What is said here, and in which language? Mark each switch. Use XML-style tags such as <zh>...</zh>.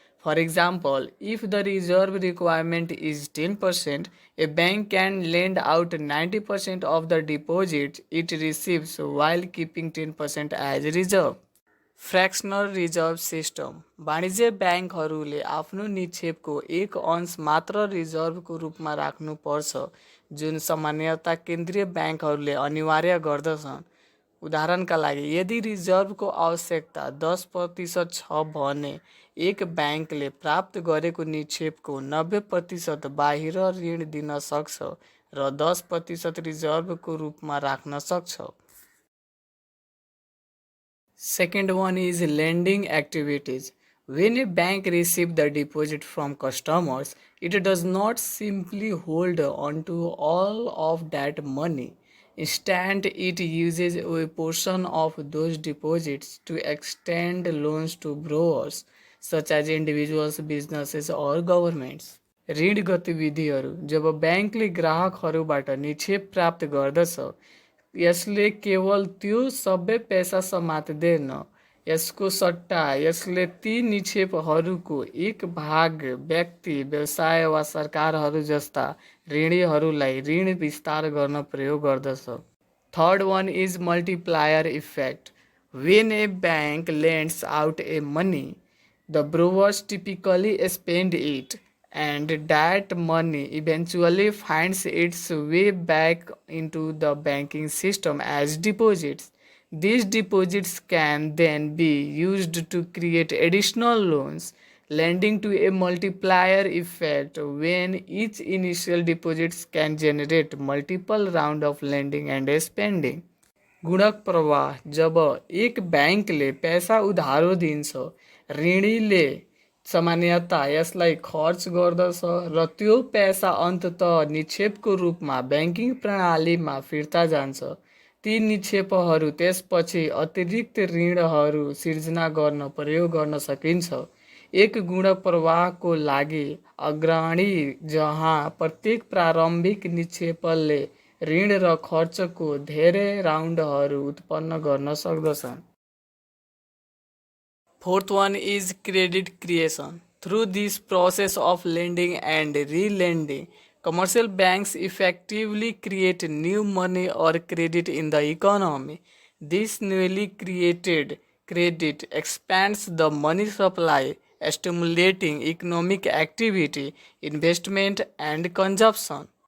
<en>For example, if the reserve requirement is 10%, a bank can lend out 90% of the deposits it receives while keeping 10% as reserve.</en> <ne>फ्र्याक्सनल reserve system वाणिज्य ब्याङ्कहरूले आफ्नो निक्षेपको एक अंश मात्र रिजर्भको रूपमा राख्नुपर्छ जुन सामान्यतया केन्द्रीय ब्याङ्कहरूले अनिवार्य गर्दछन्। उदाहरणका लागि यदि रिजर्भको आवश्यकता 10% छ भने एक ब्याङ्कले प्राप्त गरेको निक्षेपको 90% बाहिर ऋण दिन सक्छ र 10% रिजर्भको रूपमा राख्न सक्छ।</ne> <en>Second one is lending activities. When a bank receives the deposit from customers, it does not simply hold onto all of that money. Instead, it uses a portion of those deposits to extend loans to borrowers, such as individuals, businesses, or governments.</en> <ne>ऋण गतिविधिहरू जब ब्याङ्कले ग्राहकहरूबाट निक्षेप प्राप्त गर्दछ यसले केवल त्यो सबै पैसा समात्दैन, यसको सट्टा यसले ती निक्षेपहरूको एक भाग व्यक्ति, व्यवसाय वा सरकारहरू जस्ता ऋणीहरूलाई ऋण विस्तार गर्न प्रयोग गर्दछ।</ne> <en>Third one is multiplier effect. When a bank lends out a money, the borrowers typically spend it, and that money eventually finds its way back into the banking system as deposits. These deposits can then be used to create additional loans, lending to a multiplier effect when each initial deposits can generate multiple round of lending and spending.</en> <ne>गुणक प्रवाह: जब एक ब्याङ्कले पैसा उधारो दिन्छ, ऋणीले सामान्यतः यसलाई खर्च गर्दछ र त्यो पैसा अन्ततः निक्षेपको रूपमा ब्याङ्किङ प्रणालीमा फिर्ता जान्छ। ती निक्षेपहरू त्यसपछि अतिरिक्त ऋणहरू सिर्जना गर्न प्रयोग गर्न सकिन्छ। एक गुणक प्रवाहको लागि अग्रणी जहाँ प्रत्येक प्रारम्भिक निक्षेपले ऋण र खर्चको धेरै राउन्डहरू उत्पन्न गर्न सक्दछन्।</ne> <en>Fourth one is credit creation. Through this process of lending and re-lending, commercial banks effectively create new money or credit in the economy. This newly created credit expands the money supply, stimulating economic activity, investment, and consumption.</en>